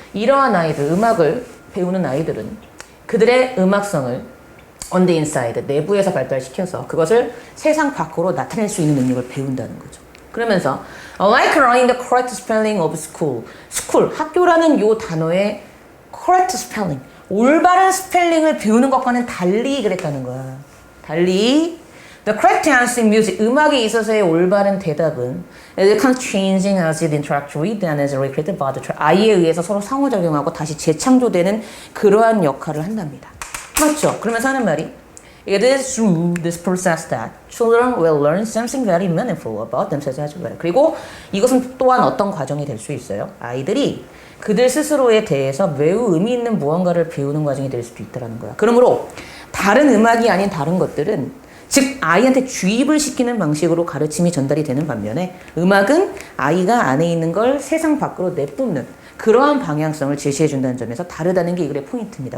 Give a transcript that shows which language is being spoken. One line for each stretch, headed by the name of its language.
Korean: 이러한 아이들, 음악을 배우는 아이들은 그들의 음악성을
English: on the inside,
Korean: 내부에서 발달시켜서 그것을 세상 밖으로 나타낼 수 있는 능력을 배운다는 거죠. 그러면서
English: like learning the correct spelling of school.
Korean: school, 학교라는 요 단어의
English: correct spelling,
Korean: 올바른 스펠링을 배우는 것과는 달리 그랬다는 거야.
English: 달리 the correct answer in music,
Korean: 음악에 있어서의 올바른 대답은
English: it comes changing as it interacts with and is recreated by the child.
Korean: 아이에 의해서 서로 상호작용하고 다시 재창조되는 그러한 역할을 한답니다. 맞죠? 그러면서 하는 말이
English: It is through this process that children will learn something very meaningful about themselves as well.
Korean: 그리고 이것은 또한 어떤 과정이 될 수 있어요. 아이들이 그들 스스로에 대해서 매우 의미 있는 무언가를 배우는 과정이 될 수도 있다는 거야. 그러므로 다른 음악이 아닌 다른 것들은 즉 아이한테 주입을 시키는 방식으로 가르침이 전달이 되는 반면에 음악은 아이가 안에 있는 걸 세상 밖으로 내뿜는 그러한 방향성을 제시해 준다는 점에서 다르다는 게 이 글의 포인트입니다.